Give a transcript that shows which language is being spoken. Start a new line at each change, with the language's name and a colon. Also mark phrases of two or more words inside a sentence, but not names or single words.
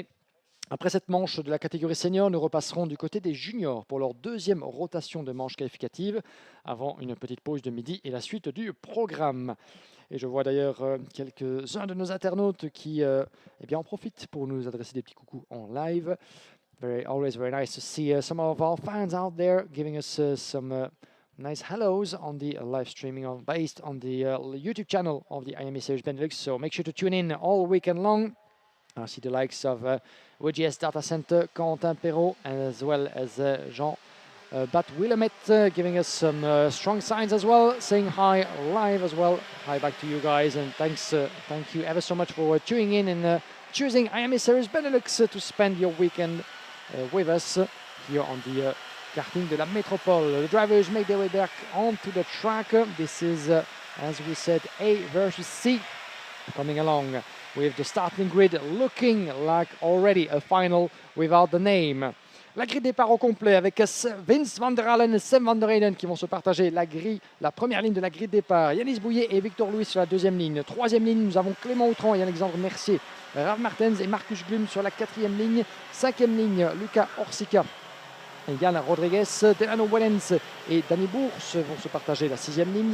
French: Après cette manche de la catégorie senior, nous repasserons du côté des juniors pour leur deuxième rotation de manche qualificative, avant une petite pause de midi et la suite du programme. Et je vois d'ailleurs quelques-uns de nos internautes qui eh bien, en profitent pour nous adresser des petits coucous en live.
English: Always very nice to see some of our fans out there giving us some nice hellos on the live streaming based on the YouTube channel of the Iame Series Benelux. So make sure to tune in all weekend long. I see the likes of WGS Data Center, Quentin Perrault, as well as Jean Bat Willamette giving us some strong signs as well, saying hi live as well. Hi back to you guys, and thank you ever so much for tuning in and choosing Iame Series Benelux to spend your weekend with us here on the karting de la Métropole. The drivers make their way back onto the track. This is, as we said, A versus C coming along, with the starting grid looking like already a final without the name.
French: La grille départ au complet avec Vince van der Allen et Sam van der Eyden qui vont se partager la première ligne de la grille départ. Yanis Bouillet et Victor Louis sur la deuxième ligne. Troisième ligne, nous avons Clément Outran et Alexandre Mercier, Rav Martens et Marcus Glum sur la quatrième ligne. Cinquième ligne, Lucas Orsica, Yann Rodriguez, Delano Wellens et Danny Bourse vont se partager la sixième ligne.